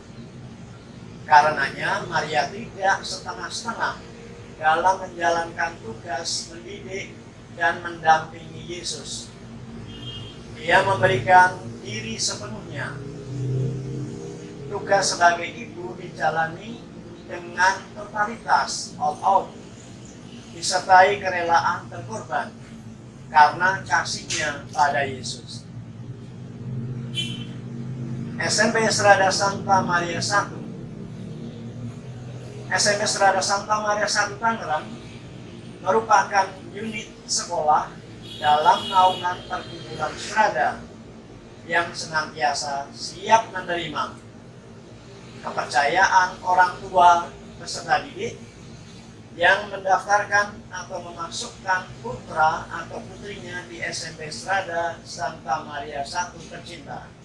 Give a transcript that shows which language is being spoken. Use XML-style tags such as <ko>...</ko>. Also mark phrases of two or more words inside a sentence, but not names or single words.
<id>Karenanya Maria tidak setengah-setengah dalam menjalankan tugas mendidik dan mendampingi Yesus. Dia memberikan diri sepenuhnya. Tugas sebagai ibu dijalani dengan totalitas,</id> <en>all out,</en> <id>disertai kerelaan berkorban karena kasihnya pada Yesus. SMP Strada Santa Maria I. SMP Strada Santa Maria I Tangerang merupakan unit sekolah dalam naungan perkumpulan Strada yang senantiasa siap menerima kepercayaan orang tua peserta didik yang mendaftarkan atau memasukkan putra atau putrinya di SMP Strada Santa Maria I tercinta.</id>